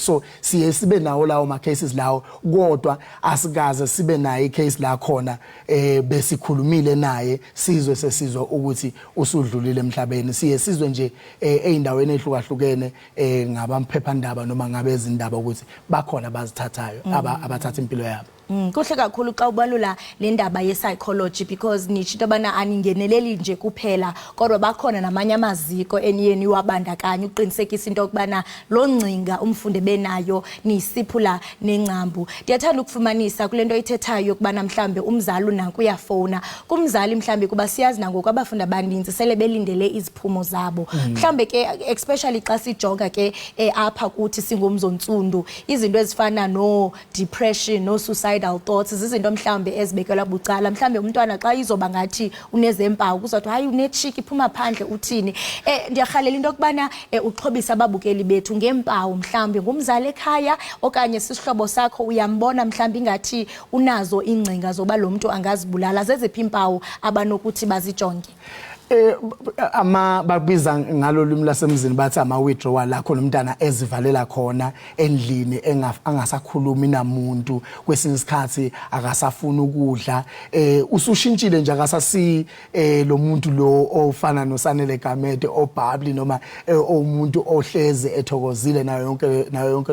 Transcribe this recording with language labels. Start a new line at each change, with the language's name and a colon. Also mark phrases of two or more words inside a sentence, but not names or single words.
Zulu: So siye sibe nawo lawo ma cases lawo kodwa asikaze sibe naye icase la khona besikhulumile naye sizwe sesizwa ukuthi usudlulile emhlabeni. Siye sizwe nje eindaweni ehlukahlukene ngabamphephandaba noma ngabezindaba ukuthi bakhona bazithathayo abathatha impilo yabo.
Xhosa: Kuhle kakhulu xa ubalula le ndaba ye
English: psychology because
Xhosa: nithi into bana aningeneleli nje kuphela kodwa bakhona namanye amaziko eniyeni wabandakanya uqinisekisa into kubana lo ngcinga umfundi benayo nisiphula nencambu. Ndiyathanda ukufumanisa kulento ithethayo kubana mhlambe umzali unanku uyafona kumzali mhlambe kuba siyazi nangoku abafundi abaninzi sele belindele iziphumo zabo mhlambe ke especially xa sijonga ke apha kuthi singumzontsundu izinto ezifana no depression no
English: suicide thoughts
Xhosa: izinto mhlambe ezibekelwa bucala mhlambe umntwana xa izoba ngathi unezempawu kuzothi hayi unechiki phuma phandle uthini. Ndiyahalela into kubana uxhobisa ababukeli bethu ngempawu mhlambe ngumzali ekhaya okanye sisihlobo sakho uyambona mhlambe ingathi unazo ingcinga zoba lo muntu angazibulala zeziphi impawu abanokuthi bazijonge.
Zulu: Babiza ngalo limi lasemzini bathi ama withdrawal la khona umntana ezivalela khona endlini angasakhulumi namuntu kwesinye isikhathi akasafuna ukudla usushintshile nje akasasi lo muntu lo ofana noSanele Gamede obhabli noma umuntu ohleze ethokozile nayo yonke